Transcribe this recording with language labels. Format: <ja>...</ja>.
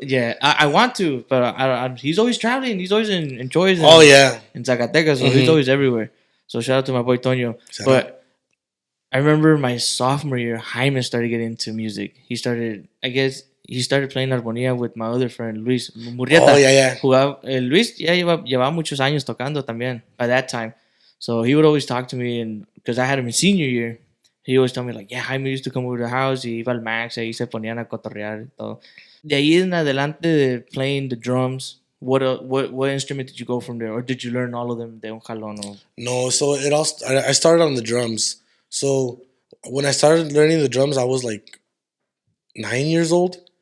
<en>Yeah, I want to, but he's always traveling. He's always enjoys. In Zacatecas, so he's always everywhere. So shout out to my boy Toño. I remember my sophomore year, Jaime started getting into music. He started playing armonía with my other friend Luis Murrieta.</en> <es>Jugaba, Luis ya llevaba muchos años tocando también</es> <en>by that time. So he would always talk to me, and because I had him in senior year, he always told me like, yeah, Jaime used to come over to the house,</en> <es>y iba al Max, ahí se ponían a cotorrear y todo. De ahí en adelante de</es> <en>playing the drums, what instrument did you go from there, or did you learn all of them</en> <es>de un jalón?</es> <en>Or? No, so I started on the drums. So when I started learning the drums, I was like 9 years old.</en>